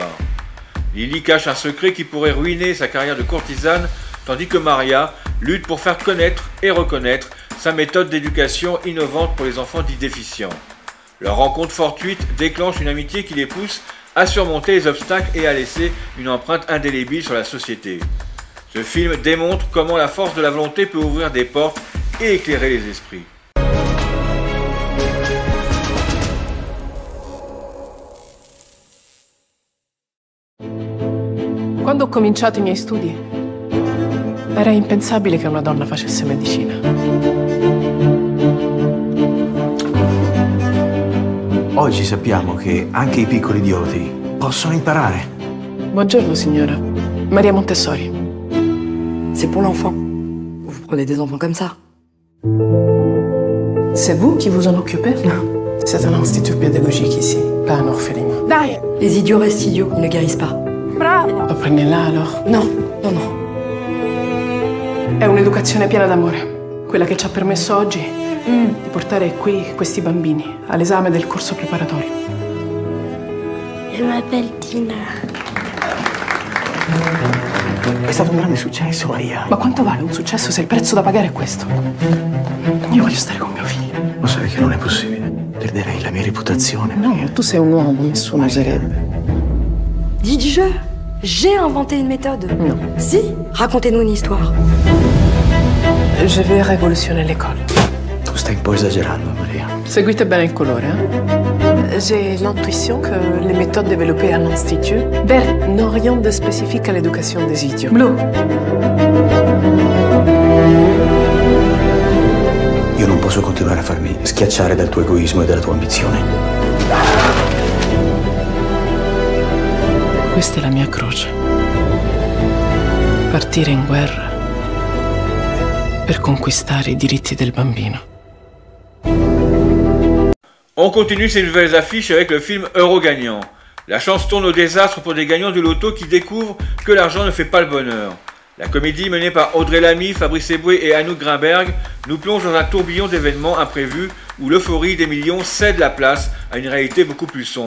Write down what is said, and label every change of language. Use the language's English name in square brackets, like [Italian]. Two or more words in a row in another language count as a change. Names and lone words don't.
[French] Lily cache un secret qui pourrait ruiner sa carrière de courtisane, tandis que Maria lutte pour faire connaître et reconnaître sa méthode d'éducation innovante pour les enfants dits déficients. Leur rencontre fortuite déclenche une amitié qui les pousse à surmonter les obstacles et à laisser une empreinte indélébile sur la société. Ce film démontre comment la force de la volonté peut ouvrir des portes et éclairer les esprits. [Italian] Quando ho cominciato i miei studi, era impensabile che una donna facesse medicina. Oggi sappiamo che anche i piccoli idioti possono imparare. Buongiorno, signora. Maria Montessori. [French] C'est pour l'enfant. Vous prenez des enfants comme ça. C'est vous qui vous en occupez? Non. C'est un institut pédagogique ici, pas un orphelinat. [Italian] Dai! [French] Les idiots restent idiots, ils ne guérissent pas. [Italian] Bravo! Lo prendi là, allora? Non, non, non. È un'educazione piena d'amore. Quella che ci ha permesso oggi di portare qui questi bambini all'esame del corso preparatorio. [French] Je m'appelle Tina. [Italian] È stato un grande successo, Maria. Ma quanto vale un successo se il prezzo da pagare è questo? Io voglio stare con mio figlio. Lo sai che non è possibile. Perderei la mia reputazione. No, tu sei un uomo, nessuno oserebbe. [French] J'ai inventé une méthode. Non. Si, racontez-nous une histoire. Je vais révolutionner l'école. [Italian] Tu stai un po' esagerando, Maria. Seguite bene il colore, [French] hein? J'ai l'intuition que les méthodes développées à l'Institut n'ont rien de spécifique à l'éducation des idiots. [Italian] Blu. Io non posso continuare a farmi schiacciare dal tuo egoismo e dalla tua ambizione. Questa è la mia croce. Partire in guerra per conquistare i diritti del bambino. [French] On continue ces nouvelles affiches avec le film Euro gagnant. La chance tourne au désastre pour des gagnants du loto qui découvrent que l'argent ne fait pas le bonheur. La comédie menée par Audrey Lamy, Fabrice Eboué et Anouk Grimberg nous plonge dans un tourbillon d'événements imprévus où l'euphorie des millions cède la place à une réalité beaucoup plus sombre.